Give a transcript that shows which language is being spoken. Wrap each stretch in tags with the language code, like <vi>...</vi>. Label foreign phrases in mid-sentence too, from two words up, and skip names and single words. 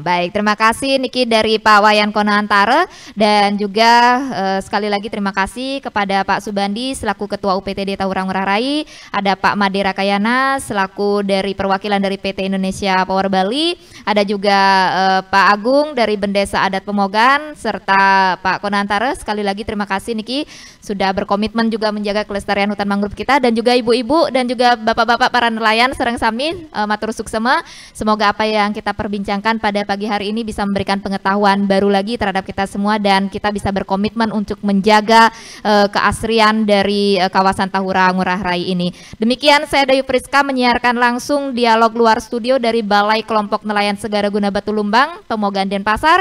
<id>Baik, terima kasih niki dari Pak Wayan Kone Antara dan juga sekali lagi terima kasih kepada Pak Subandi selaku Ketua UPTD Tahura Ngurah Rai, ada Pak Madera Kayana selaku dari perwakilan dari PT Indonesia Power Bali, ada juga Pak Agung dari Bendesa Adat Pemogan serta Pak Kone Antara. Sekali lagi terima kasih niki sudah berkomitmen juga menjaga kelestarian hutan mangrove kita, dan juga ibu-ibu dan juga bapak-bapak para nelayan</id> <ban>sareng sami matur suksema.</ban> <id>Semoga apa yang kita perbincangkan pada pagi hari ini bisa memberikan pengetahuan baru lagi terhadap kita semua dan kita bisa berkomitmen untuk menjaga keasrian dari kawasan Tahura Ngurah Rai ini. Demikian saya Dayu Friska menyiarkan langsung dialog luar studio dari Balai Kelompok Nelayan Segaraguna Batulumbang, Pemogan Denpasar.</id>